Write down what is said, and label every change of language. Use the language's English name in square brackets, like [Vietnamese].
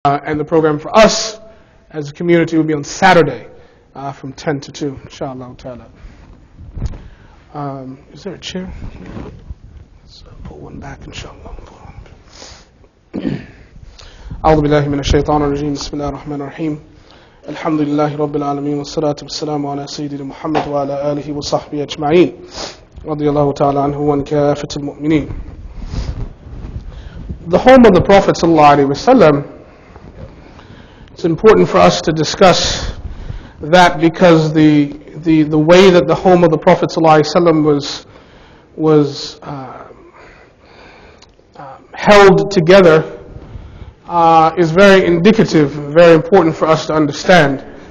[English] And the program for us as a community will be on Saturday from 10 to 2, inshallah ta'ala. Is there a chair? Let's pull one back, inshallah. [Arabic] أعوذ بالله من الشيطان الرجيم بسم الله الرحمن الرحيم الحمد لله رب العالمين والصلاة والسلام على سيدنا محمد وعلى آله وصحبه أجمعين رضي الله تعالى عنه وعن كافة المؤمنين. [English] The home of the Prophet ﷺ, it's important for us to discuss that because the way that the home of the Prophet ﷺ was held together is very indicative, very important for us to understand.